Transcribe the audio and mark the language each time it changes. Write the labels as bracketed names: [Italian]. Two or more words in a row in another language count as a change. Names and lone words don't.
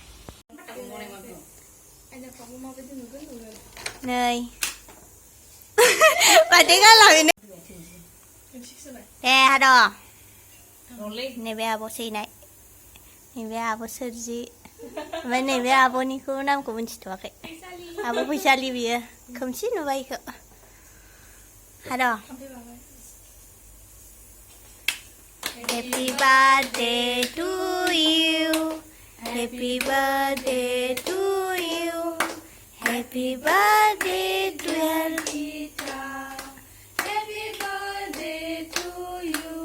[Bodo] नै माथो गालाङो दे हाद'। नैबे आब' सैनाय नैबे आब' सोरजि। ओमफ्राय नैबे आब'निखौ नामखौ मिन्थिथ'वाखै। आब' फैसालि बियो खोमसि नुबाय इखौ हाद'। [English] Happy birthday to you. Happy birthday to you. Happy birthday to Nibedita. Happy birthday to you.